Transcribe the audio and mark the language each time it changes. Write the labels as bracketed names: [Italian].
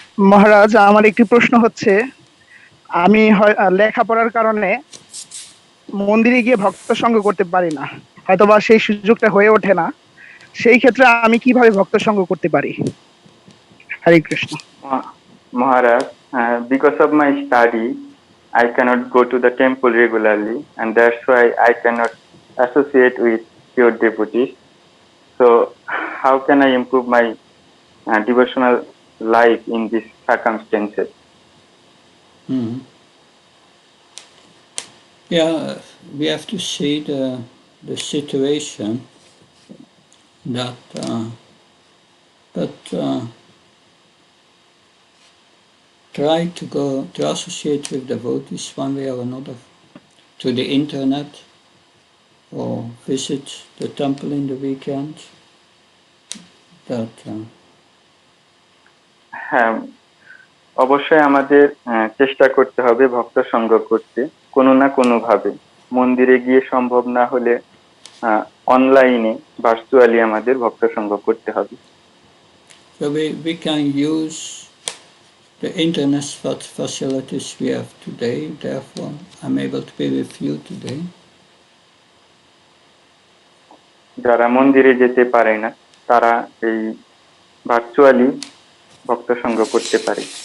[Bangla] মহারাজ, আমার একটি প্রশ্ন হচ্ছে, আমি লেখাপড়ার কারণে মন্দিরে গিয়ে ভক্ত সঙ্গ করতে পারি না, হয়তোবা সেই সুযোগটা হয়ে ওঠে না। সেই ক্ষেত্রে আমি কিভাবে ভক্ত সঙ্গ করতে পারি? হরে Krishna. [English] Maharaj, because of my study, I cannot go to the temple regularly, and that's why I cannot associate with pure devotees. So, how can I improve my devotional life in these circumstances? Yeah, we have to see the situation that, but try to associate with devotees one way or another, through the internet, or visit the temple in the weekend. That. [Bangla] হ্যাঁ, অবশ্যই আমাদের চেষ্টা করতে হবে ভক্ত সঙ্গ করতে, কোনো না কোনো ভাবে। মন্দিরে গিয়ে সম্ভব না হলে অনলাইনে ভার্চুয়ালি আমাদের ভক্ত সঙ্গ করতে হবে। [English] So we can use the internet facilities we have today. Therefore, I'm able to be with you today. [Bangla] যারা মন্দিরে যেতে পারে না, তারা এই ভার্চুয়ালি ভক্ত সঙ্গ করতে পারে।